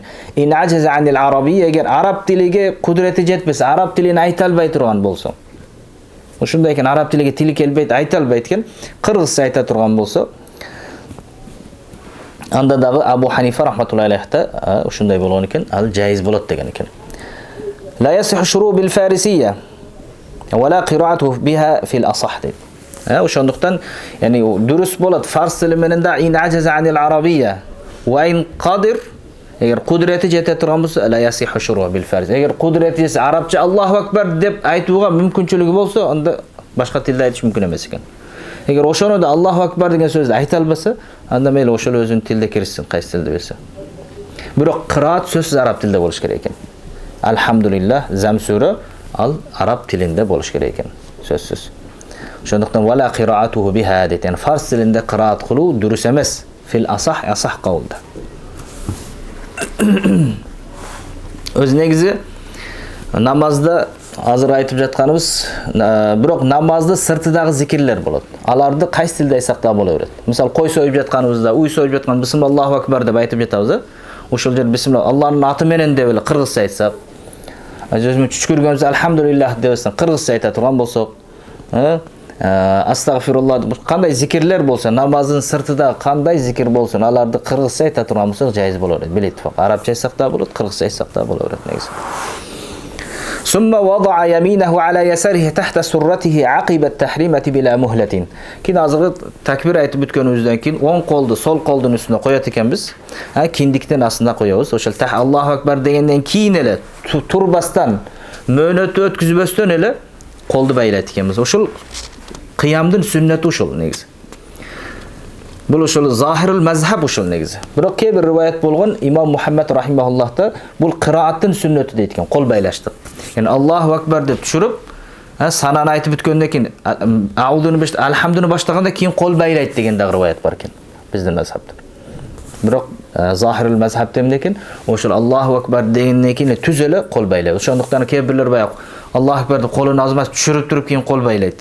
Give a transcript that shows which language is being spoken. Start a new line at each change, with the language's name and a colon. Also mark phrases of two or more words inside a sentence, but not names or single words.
Arabic: إن عجز عن العربية,
Kyrgyz: эгер араб тилиге кудрети жетпесе, араб тилин айта албай турган болсо. Ошондой экен, араб тилиге тили келбейт, айта албайт экен, кыргызча айта турган болсо, анда дагы Абу Ханифа
Arabic: رحمة الله عليه
Kyrgyz: ошондой болгон экен, ал жайыз болот деген экен.
Arabic: لا يصح الشروع بالفارسية ولا القراءة بها في الأصح.
Kyrgyz: Ошондуктан, яни дурус болот фарс тили менен да
Arabic: إن عجز عن العربية وإن قدر,
Kyrgyz: эгер кудрети жете турган болсо,
Arabic: لا يصح الشروع بالفارس.
Kyrgyz: Эгер кудрети жесе арабча
Arabic: الله أكبر
Kyrgyz: деп айтууга мүмкүнчүлүгү болсо, анда башка тилде айтыш мүмкүн эмес экен. Эгер ошону да
Arabic: الله أكبر
Kyrgyz: деген сөздү айта албаса, анда мейли ошол өзүнүн тилде киришсин, кайсы тилде билсе. Бирок кыраат сөзсүз араб тилде болуш керек экен. Алхамдулиллах замсүрө ал араб тилинде болуш керек экен, сөзсүз. Ошондуктан
Arabic: ولا قراءته بها
Kyrgyz: дейт. Яни фарс тилинде кыраат кылуу дурус эмес.
Arabic: في الأصح кабылда.
Kyrgyz: Өз негизи намазда азыр айтып жатканыбыз, бирок намазды сыртыдагы зикирлер болот. Аларды кайсы тилде айтсак да боло берет. Мисалы кой союп жатканыбызда, уй союп жаткан
Arabic: بسم الله أكبر
Kyrgyz: деп айтып жатабыз. Ошол жер бисмилла Алланын аты менен деп эле кыргызча айтсак, өзүмүз чүчкүргөнбүз алхамдулиллах дебесен кыргызча айта турган болсок, астагфируллах кандай зикирлер болсо, намаздын сыртыда кандай зикир болсун, аларды кыргызча айта турган болсок жайыз боло берет. Билет фак. Арабча айтсак да болот, кыргызча айтсак да боло берет негизи.
Arabic: ثم وضع يمينه على يساره تحت سرته عقيب التحريمة بلا مهلة.
Kyrgyz: Кийин азыркы такбир айтып бүткөнүбүздөн кийин оң колду сол колдун үстүнө коёт экенбиз. Киндиктен астына коёбуз. Ошол
Arabic: الله أكبر
Kyrgyz: дегенден кийин эле турбастан, мөөнөтү өткүзбөстөн эле колду байлайт экенбиз. Ошол кыямдын сүннөтү ушул негизи. Бул ошол
Arabic: ظاهر المذهب
Kyrgyz: ушул негизи. Бирок кээ бир риваят болгон имам Мухаммад рахимахуллахта бул кырааттын сүннөтү дейт экен, кол байлаштык.
Uzbek: Yani
Arabic: الله أكبر
Uzbek: deb tushirib, sanani aytib bitgandan keyin auduni alhamduni boshlaganda keyin qo'l baylaydi degan rivoyat bor ekan bizning mazhabda. Biroq
Arabic: ظاهر المذهب
Uzbek: demlekin o'sha
Arabic: الله أكبر
Uzbek: degandan keyin tuzeli qo'l baylaydi. O'shandaqdan keyinlar boya
Arabic: الله أكبر
Uzbek: deb qo'lini ozmas tushirib turib keyin qo'l baylaydi.